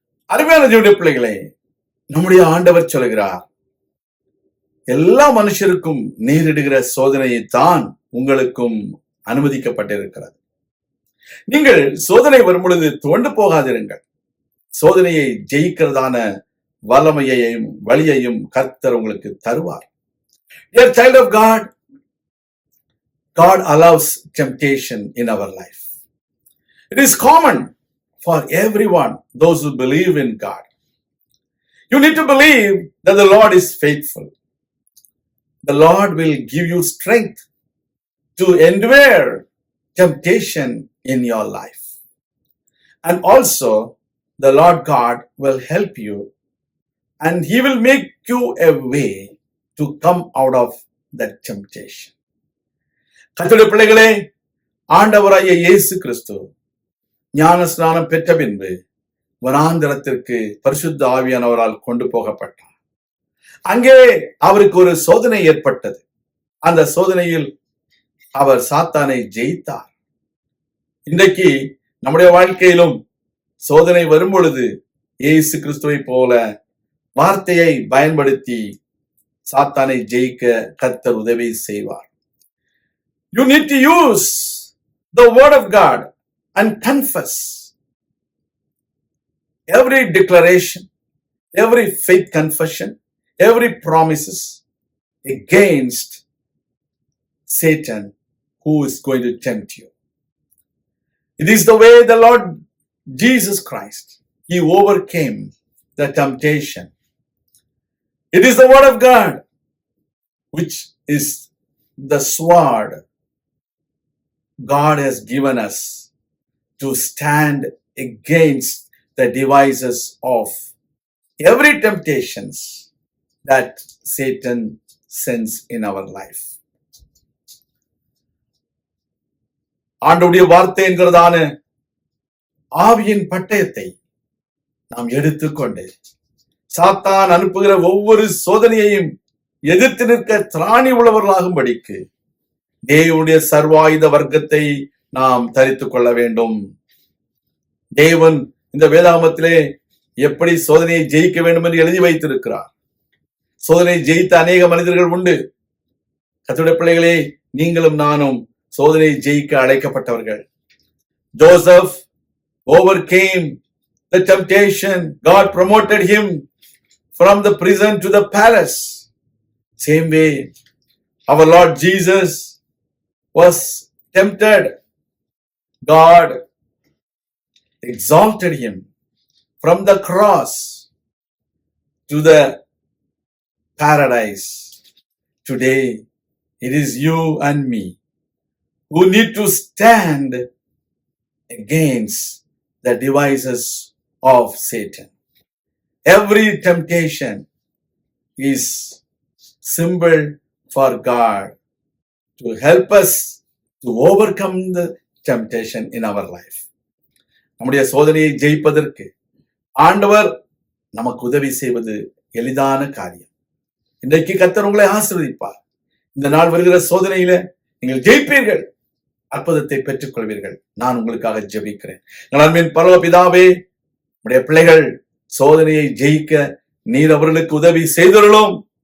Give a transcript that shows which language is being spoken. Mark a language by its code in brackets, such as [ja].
[ta] அருமையான தேவனுடைய பிள்ளைகளே, நம்முடைய ஆண்டவர் சொல்கிறார், எல்லா மனுஷருக்கும் நேரிடுகிற சோதனையைத்தான் உங்களுக்கும் அனுமதிக்கப்பட்டிருக்கிறது. நீங்கள் சோதனை வரும் பொழுது துவண்டு போகாதிருங்கள். சோதனையை ஜெயிக்கிறதான வல்லமையையும் வழியையும் கர்த்தர் உங்களுக்கு தருவார். [en] Dear child of God, God allows temptation in our life. It is common for everyone, those who believe in God. You need to believe that the Lord is faithful. The Lord will give you strength to endure temptation in your life. And also, the Lord God will help you and He will make you a way to come out of that temptation. [ta] கர்த்தருடைய பிள்ளைகளே, ஆண்டவராகிய இயேசு கிறிஸ்து ஞான ஸ்நானம் பெற்ற பின்பு வனாந்திரத்திற்கு பரிசுத்த ஆவியானவரால் கொண்டு போகப்பட்டார். அங்கே அவருக்கு ஒரு சோதனை ஏற்பட்டது. அந்த சோதனையில் அவர் சாத்தானை ஜெயித்தார். இன்றைக்கு நம்முடைய வாழ்க்கையிலும் சோதனை வரும் பொழுது இயேசு கிறிஸ்துவை போல வார்த்தையை பயன்படுத்தி சாத்தானை ஜெயிக்க கர்த்தர் உதவி செய்வார். [en] You need to use the word of God and confess every declaration, every faith confession, every promises against Satan who is going to tempt you. It is the way the Lord Jesus Christ, He overcame the temptation. It is the word of God, which is the sword God has given us to stand against the devices of every temptations that Satan sends in our life. [ta] ஆண்டவருடைய வார்த்தை என்கிறதான ஆவியின் பட்டயத்தை நாம் எடுத்துக்கொண்டு சாத்தான் அனுப்புகிற ஒவ்வொரு சோதனையையும் எதிர்த்து நிற்க திராணி உள்ளவர்களாகும்படிக்கு தேவனுடைய சர்வாயுத வர்க்கத்தை நாம் தரித்துக் கொள்ள வேண்டும். தேவன் இந்த வேதாகமத்திலே எப்படி சோதனையை ஜெயிக்க வேண்டும் என்று எழுதி வைத்திருக்கிறார். சோதனையை ஜெயித்த அநேக மனிதர்கள் உண்டு. கர்த்தருடைய பிள்ளைகளே, நீங்களும் நானும் சோதனையை ஜெயிக்க அழைக்கப்பட்டவர்கள். [en] Joseph overcame the temptation. God promoted him from the prison to the palace. Same way, our Lord Jesus was tempted. God exalted him from the cross to the paradise. Today, it is you and me who need to stand against the devices of Satan. Every temptation is symbol for God to help us to overcome the temptation in our life. [ta] நம்முடைய சோதனையை ஜெயிப்பதற்கு ஆண்டவர் நமக்கு உதவி செய்வது எளிதான காரியம். இன்றைக்கு கர்த்தர் உங்களை ஆசீர்வதிப்பார். இந்த நாள் வருகிற சோதனையில நீங்கள் ஜெயிப்பீர்கள், அற்புதத்தை பெற்றுக் கொள்வீர்கள். நான் உங்களுக்காக ஜெபிக்கிறேன். அன்பின் பரலோக பிதாவே, உடைய பிள்ளைகள் சோதனையை ஜெயிக்க நீர் அவர்களுக்கு உதவி செய்தருளும்.